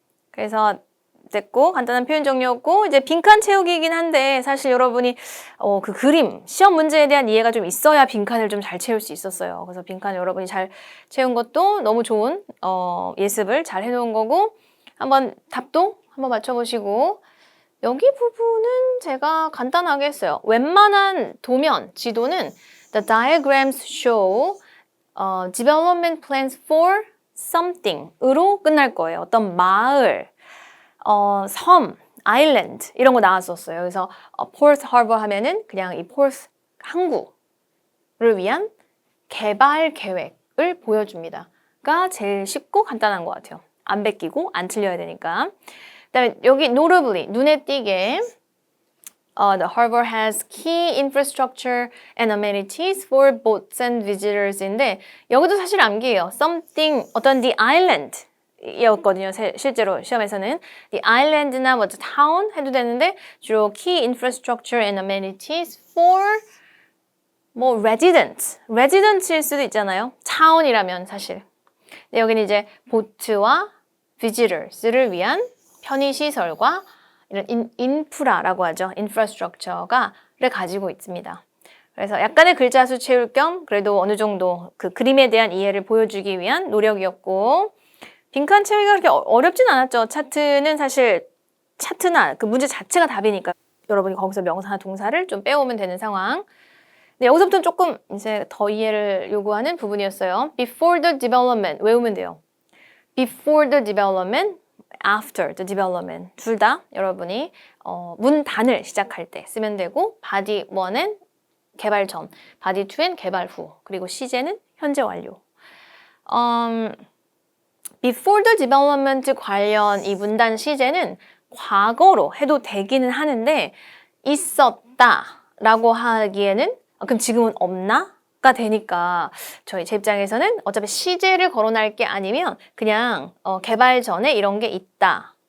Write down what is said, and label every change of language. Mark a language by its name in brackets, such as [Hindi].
[Korean] 그래서 됐고 간단한 표현 정리였고 이제 빈칸 채우기이긴 한데 사실 여러분이 그 그림 시험 문제에 대한 이해가 좀 있어야 빈칸을 좀 잘 채울 수 있었어요. 그래서 빈칸 여러분이 잘 채운 것도 너무 좋은 예습을 잘 해놓은 거고 한번 답도 한번 맞춰보시고 여기 부분은 제가 간단하게 했어요. 웬만한 도면 지도는 [English] the diagrams show development plans for something [Korean] 으로 끝날 거예요. 어떤 마을 섬, 아일랜드 이런 거 나왔었어요. 그래서 Port Harbor 하면은 그냥 이 Port 항구를 위한 개발 계획을 보여줍니다.가 제일 쉽고 간단한 것 같아요. 안 베끼고 안 틀려야 되니까. 그다음에 여기 [English] notably [Korean] 눈에 띄게 [English] the harbor has key infrastructure and amenities for boats and visitors [Korean] 인데 여기도 사실 암기예요. something 어떤 the island 이었거든요. 실제로 시험에서는 the island나 뭐 the town 해도 되는데 주로 [English] key infrastructure and amenities for [Korean] 뭐 residents일 수도 있잖아요. town이라면 사실. 근데 여기는 이제 보트와 visitors를 위한 편의시설과 이런 인프라라고 하죠. infrastructure를 가지고 있습니다. 그래서 약간의 글자 수 채울 겸 그래도 어느 정도 그 그림에 대한 이해를 보여주기 위한 노력이었고 빈칸 채우기가 그렇게 어렵진 않았죠. 차트는 사실 차트나 그 문제 자체가 답이니까 여러분이 거기서 명사나 동사를 좀 빼오면 되는 상황. 네, 여기서부터는 조금 이제 더 이해를 요구하는 부분이었어요. [English] Before the development [Korean] 외우면 돼요. [English] Before the development, after the development [Korean] 둘 다 여러분이 문단을 시작할 때 쓰면 되고 body 1은 개발 전, body 2는 개발 후, 그리고 시제는 현재 완료. [English] Before the development [Korean] 관련 이 문단 시제는 과거로 해도 되기는 하는데 있었다라고 하기에는 그럼 지금은 없나?가 되니까 제 입장에서는 어차피 시제를 거론할 게 아니면 그냥 개발 전에 이런 게 있다.